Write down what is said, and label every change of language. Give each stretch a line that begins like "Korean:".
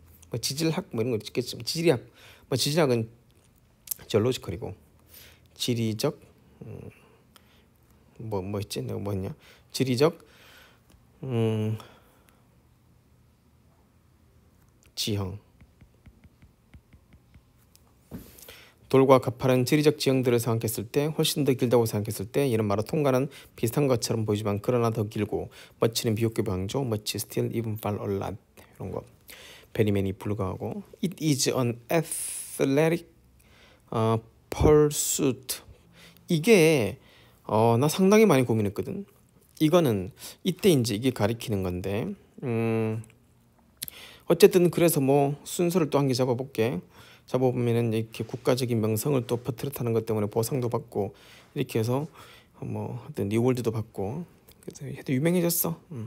Korean: 뭐 지질학 뭐 이런 거 있겠지만 지리학 뭐 지질학은 지올로지컬이고 지리적 뭐 있지 내가 뭐했냐 지리적 지형 돌과 가파른 지리적 지형들을 생각했을 때 훨씬 더 길다고 생각했을 때 이런 마라톤과는 비슷한 것처럼 보이지만 그러나 더 길고 much는 비교급 강조
English: much still even far a lot
Korean: 그런 거. 베리맨이 불가하고
English: It is an athletic pursuit.
Korean: 이게 나 상당히 많이 고민했거든. 이거는 이때 이제 이게 가리키는 건데 어쨌든 그래서 뭐 순서를 또 한 개 잡아볼게. 잡아보면은 이렇게 국가적인 명성을 또 퍼뜨렸다는 것 때문에 보상도 받고 이렇게 해서 뭐 하여튼 리월드도 받고 그래서 해도 유명해졌어.